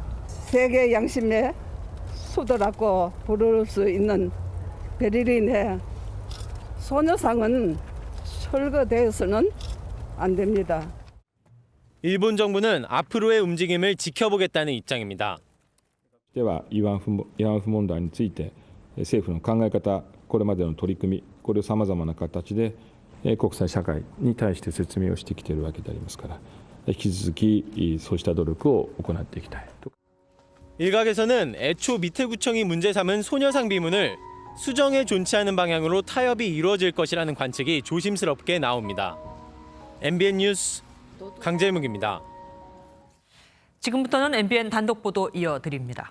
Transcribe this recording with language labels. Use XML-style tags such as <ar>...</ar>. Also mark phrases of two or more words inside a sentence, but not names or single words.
<ko>세계 양심의 수도라고 부를 수 있는 베를린의 소녀상은 철거되어서는 안 됩니다. 일본 정부는 앞으로의 움직임을 지켜보겠다는 입장입니다.</ko> <ja>では慰安婦問題について政府の考え方、これまでの取り組み、これをさまざまな形で国際社会に対して説明をしてきているわけでありますから、引き続きそうした努力を行っていきたいと。</ja> <ko>일각에서는 애초 미테구청이 문제 삼은 소녀상 비문을 수정에 존치하는 방향으로 타협이 이루어질 것이라는 관측이 조심스럽게 나옵니다. MBN 뉴스 강재묵입니다. 지금부터는 MBN 단독 보도 이어드립니다.</ko>